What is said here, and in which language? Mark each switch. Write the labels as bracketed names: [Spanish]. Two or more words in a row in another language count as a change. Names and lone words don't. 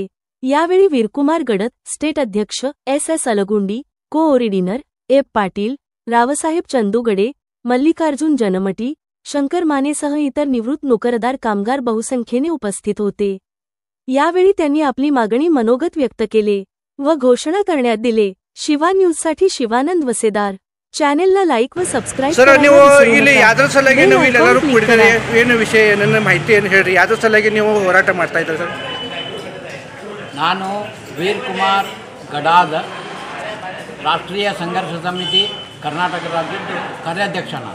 [Marathi] यावेळी वीरकुमार गडत, स्टेट अध्यक्ष, एस अलगुंडी, कोऑर्डिनेटर ए पाटील, रावसाहेब चंदुगडे, मल्लिकार्जुन जनमटी, शंकर मानेसह इतर निवृत्त नोकरदार कामगार बहुसंख्येने उपस्थित होते। यावेळी त्यांनी आपली मागणी मनोगत व्यक्त केले व घोषणा करण्यात दिले। शिवा न्यूजसाठी शिवानंद वसेदार। चॅनेलन लाईक व सबस्क्राईब [Kannada] ಸರ್, ನೀವು ಇಲ್ಲಿ ಯಾದ್ರ ಸಲುವಾಗಿ ನೀವು ಇಲ್ಲೆಲ್ಲರೂ ಕೂಡಿದರೆ ಏನು ವಿಷಯ, ನನ್ನ ಮಾಹಿತಿ ಏನು ಹೇಳ್ರಿ? ಯಾದ್ರ ಸಲುವಾಗಿ ನೀವು ಹೋರಾಟ ಮಾಡ್ತಾ ಇದ್ದೀರಿ ಸರ್? ನಾನು ವೀರಕುಮಾರ್ ಗಡಾದ, ರಾಷ್ಟ್ರೀಯ ಸಂಘರ್ಷ ಸಮಿತಿ ಕರ್ನಾಟಕ ರಾಜ್ಯದ ಕಾರ್ಯಾಧ್ಯಕ್ಷ ನಾನು।